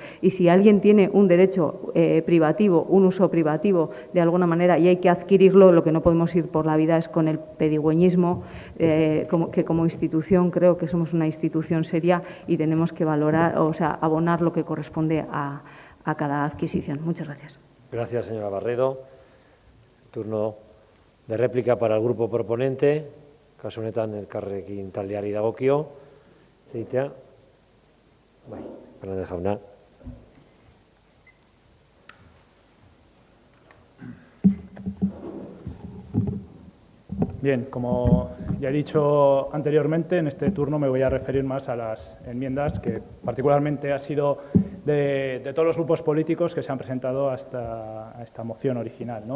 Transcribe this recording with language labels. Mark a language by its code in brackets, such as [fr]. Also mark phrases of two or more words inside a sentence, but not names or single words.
[es] Y si alguien tiene un derecho privativo, un uso privativo de alguna manera y hay que adquirirlo, lo que no podemos ir por la vida es con el pedigüeñismo, que como institución creo que somos una institución seria y tenemos que valorar, o sea, abonar lo que corresponde a cada adquisición. Muchas gracias. Gracias, señora Barredo. Turno de réplica para el grupo proponente. [eu] Kasu honetan Elkarrekin taldeari dagokio. Zeitea. Bai, Fernández jauna. [es] Bien, como ya he dicho anteriormente, en este turno me voy a referir más a las enmiendas que particularmente ha sido de todos los grupos políticos que se han presentado a esta moción original, ¿no?